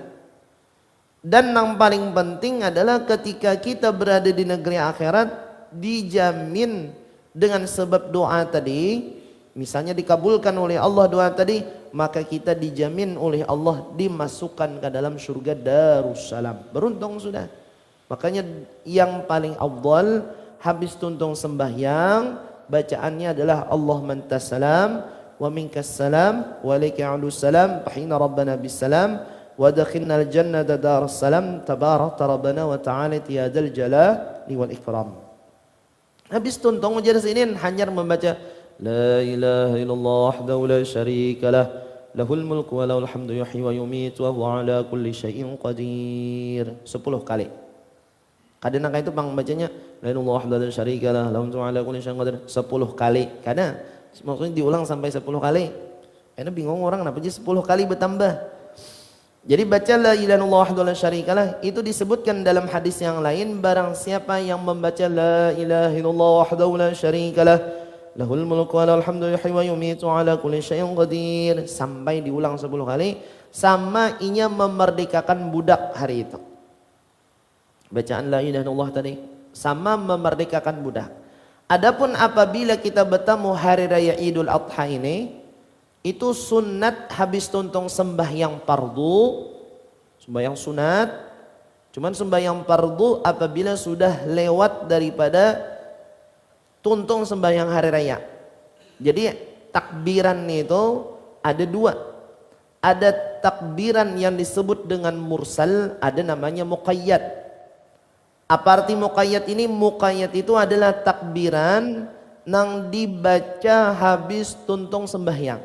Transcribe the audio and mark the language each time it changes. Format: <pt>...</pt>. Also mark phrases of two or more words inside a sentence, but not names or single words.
<id>Dan yang paling penting adalah ketika kita berada di negeri akhirat, dijamin dengan sebab doa tadi, misalnya dikabulkan oleh Allah doa tadi, maka kita dijamin oleh Allah dimasukkan ke dalam surga Darussalam. Beruntung sudah. Makanya yang paling afdal habis tuntung sembahyang, bacaannya adalah</id> <ar>اللهم أنت السلام ومنك السلام وإليك يعود السلام. فحيّنا ربنا بالسلام وأدخلنا الجنة دار السلام. تباركت ربنا وتعاليت يا ذا الجلال والإكرام.</ar> <id>Habis tuntung majelis ini hanya membaca</id> <ar>لا إله إلا الله وحده لا شريك له, له الملك وله الحمد يحيي ويميت وهو على كل شيء قدير. 10 kali.</ar> <id>Kadang itu bang bacanya</id> <ar>لا إله إلا الله وحده لا شريك له له الملك وعلى كل شيء قدير</ar> <id>10 kali. Karena maksudnya diulang sampai 10 kali. Karena bingung orang kenapa aja 10 kali bertambah. Jadi baca</id> <ar>لا إله إلا الله وحده لا شريك له,</ar> <id>itu disebutkan dalam hadis yang lain, barang siapa yang membaca</id> <ar>لا إله إلا الله وحده لا شريك له, له الملك وله الحمد يحيي ويميت على كل شيء قدير,</ar> <id>sampai diulang 10 kali, sama inya memerdekakan budak hari itu. Bacaan</id> <ar>لا إله إلا الله</ar> <id>tadi sama memerdekakan budak. Adapun apabila kita bertemu hari raya Idul Adha ini, itu sunat habis tuntung sembahyang fardu, sembahyang sunat. Cuman sembahyang fardu apabila sudah lewat daripada tuntung sembahyang hari raya. Jadi takbiran itu ada dua. Ada takbiran yang disebut dengan mursal, ada namanya muqayyad. Apa arti muqayyad ini? Muqayyad itu adalah takbiran yang dibaca habis tuntung sembahyang.</id>